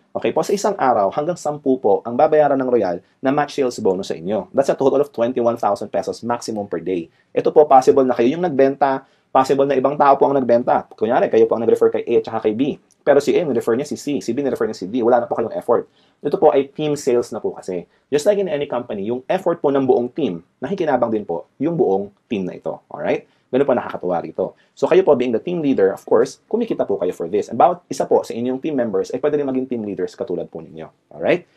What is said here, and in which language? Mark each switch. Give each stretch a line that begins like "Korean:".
Filipino: Okay po, sa isang araw hanggang 10 po ang babayaran ng Royal na match sales bonus sa inyo.
English: That's a total of 21,000 pesos maximum per day.
Filipino: Ito po, possible na kayo yung nagbenta, possible na ibang tao po ang nagbenta. Kunyari, kayo po ang nag-refer kay A at saka kay B. Pero si A, nag-refer niya si C. Si B, nag-refer niya si D. Wala na po kayong effort. Ito po ay team sales na po kasi.
English: Just like in any company,
Filipino: yung effort po ng buong team, nakikinabang din po yung buong team na ito. Alright? Ganun po nakakatuwa rito. So kayo po,
English: being the team leader,
Filipino: of course, kumikita po kayo for this. And bawat isa po sa inyong team members ay pwede rin maging team leaders katulad po ninyo. Alright?